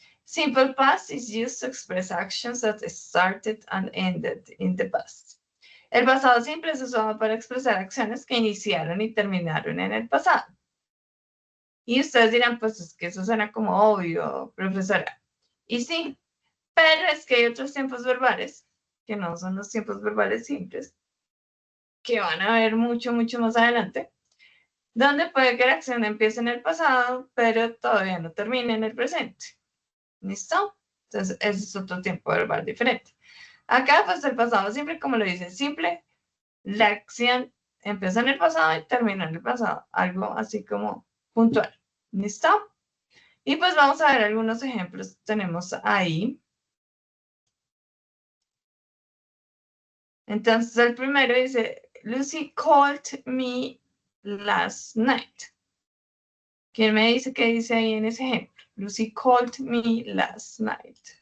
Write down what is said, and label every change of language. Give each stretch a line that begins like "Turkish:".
English: Simple past is used to express actions that started and ended in the past.
Spanish: El pasado simple es usado para expresar acciones que iniciaron y terminaron en el pasado. Y ustedes dirán, pues es que eso suena como obvio, profesora. Y sí, pero es que hay otros tiempos verbales, que no son los tiempos verbales simples, que van a ver mucho más adelante, donde puede que la acción empiece en el pasado, pero todavía no termine en el presente. ¿Listo? Entonces, ese es otro tiempo verbal diferente. Acá, pues, el pasado simple, como lo dice, simple, la acción empieza en el pasado y termina en el pasado. Algo así como puntual. ¿Listo? Y pues vamos a ver algunos ejemplos que tenemos ahí. Entonces, el primero dice,
English: Lucy called me last night.
Spanish: ¿Quién me dice qué dice ahí en ese ejemplo?
English: Lucy called me last night.